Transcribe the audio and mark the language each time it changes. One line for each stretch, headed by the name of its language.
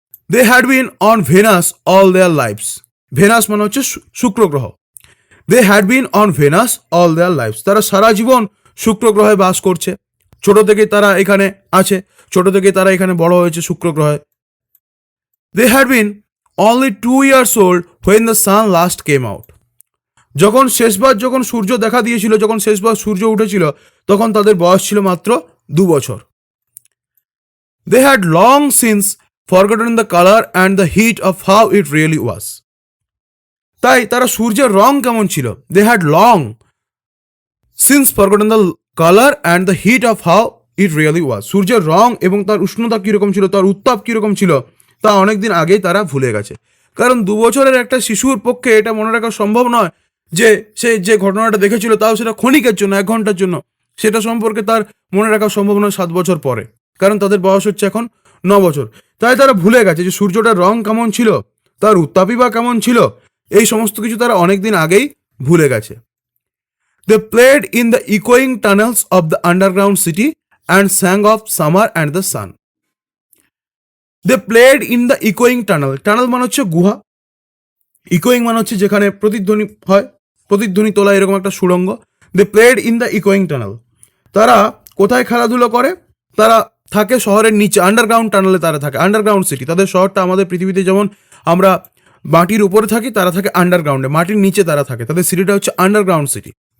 English: They had been on Venus all their lifes.
Bangla: Venous মানে হচ্ছে শুক্র গ্রহ।
English: they had been on Venus all their lifes,
Bangla: তারা সারা জীবন শুক্র গ্রহে বাস করছে। ছোট থেকেই তারা এখানে আছে, ছোট থেকেই তারা এখানে বড় হয়েছে শুক্র গ্রহে।
English: They had been only 2 years old when the sun last came out.
Bangla: যখন শেষবার যখন সূর্য দেখা দিয়েছিল, যখন শেষবার সূর্য উঠেছিল, তখন তাদের বয়স ছিল মাত্র 2 বছর।
English: They had long since forgotten the color and the heat of how it really was.
Bangla: তাই তারা সূর্যের রং কেমন ছিল,
English: they had long since forgotten the color and the heat of how it really was.
Bangla: সূর্যের রং এবং তার উষ্ণতা কীরকম ছিল, তার উত্তাপ কীরকম ছিল, তা অনেকদিন আগেই তারা ভুলে গেছে। কারণ 2 বছরের একটা শিশুর পক্ষে এটা মনে রাখা সম্ভব নয় যে সে যে ঘটনাটা দেখেছিল তাও সেটা ক্ষণিকের জন্য, 1 ঘন্টার জন্য, সেটা সম্পর্কে তার মনে রাখা সম্ভব নয় 7 বছর পরে, কারণ তাদের বয়স হচ্ছে এখন 9 বছর। তাই তারা ভুলে গেছে যে সূর্যটার রং কেমন ছিল, তার উত্তাপই বা কেমন ছিল, এই সমস্ত কিছু তারা অনেকদিন আগেই ভুলে গেছে।
English: They played in the echoing tunnels of the underground city and sang of summer and the sun. They played in the echoing tunnel.
Bangla: Tunnel মানে হচ্ছে গুহা, ইকোয়িং মানে হচ্ছে যেখানে প্রতিধ্বনি হয়, প্রতিধ্বনি তোলা এরকম একটা সুড়ঙ্গ।
English: They played in the ইকোয়িং tunnel.
Bangla: তারা কোথায় খেলাধুলো করে, তারা থাকে শহরের নিচে, আন্ডারগ্রাউন্ড টানেলে তারা থাকে, আন্ডারগ্রাউন্ড সিটি। তাদের শহরটা আমাদের পৃথিবীতে যেমন আমরা মাটির উপরে থাকি, তারা থাকে আন্ডারগ্রাউন্ডে, মাটির নিচে তারা থাকে, তাদের সিটিটা হচ্ছে আন্ডারগ্রাউন্ড সিটি।